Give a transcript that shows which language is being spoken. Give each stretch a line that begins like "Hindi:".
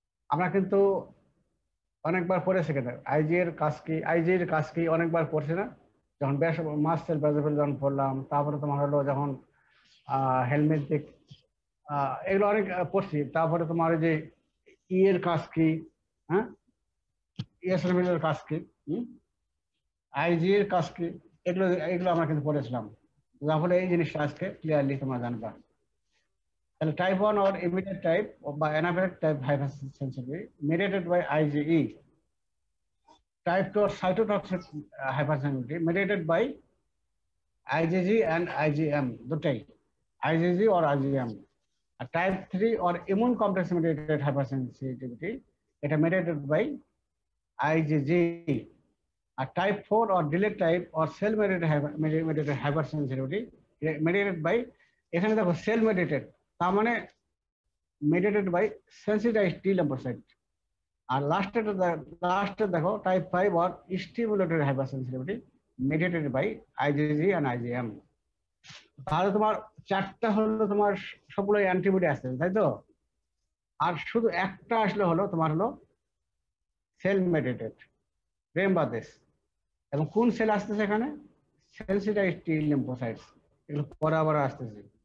Bangla: আমরা কিন্তু অনেকবার পড়েছি কেন আইজি এর কাজ কি, আইজি এর কাজ কি অনেকবার পড়ছি না, যখন মাস্ট সেল বেসোফিল যখন পড়লাম, তারপরে তোমার হলো যখন হেলমেট দিক, এগুলো অনেক পড়ছি। তারপরে তোমার যে ই এর কাজ কি, হ্যাঁ ইএসএলএম এর কাজ কি, আইজি এর কাজ কি, এগুলো এগুলো আমরা কিন্তু পড়েছিলাম। তাহলে এই জিনিসটা আজকে ক্লিয়ারলি তোমরা জানবা। তাহলে
English: type 1 or immediate type
Bangla: বা
English: anaphylactic type hypersensitivity mediated by IgE. Type 2 or cytotoxic hypersensitivity mediated by IgG and IgM,
Bangla: দুটাই
English: IgG or IgM.
Bangla: আর
English: type 3 or immune complex mediated hypersensitivity,
Bangla: এটা
English: mediated by IgG. আর type 4 or delayed type or cell mediated hypersensitivity mediated by,
Bangla: এখানে দেখো
English: cell mediated,
Bangla: তার মানে
English: mediated by sensitized T lymphocyte.
Bangla: আর লাস্টে দেখো
English: Type 5 or stimulatory hypersensitivity mediated by IgG and IgM.
Bangla: তাহলে তোমার চারটা হলো তোমার সবগুলো অ্যান্টিবডি আছে, তাই তো? আর শুধু একটা আসলে হলো তোমার হলো সেল মেডিয়েটেড,
English: Remember this.
Bangla: এবং কোন সেল আসতেছে এখানে? সেনসিটাইজড টি লিম্ফোসাইটস, এগুলো পরে আবার আসতেছে।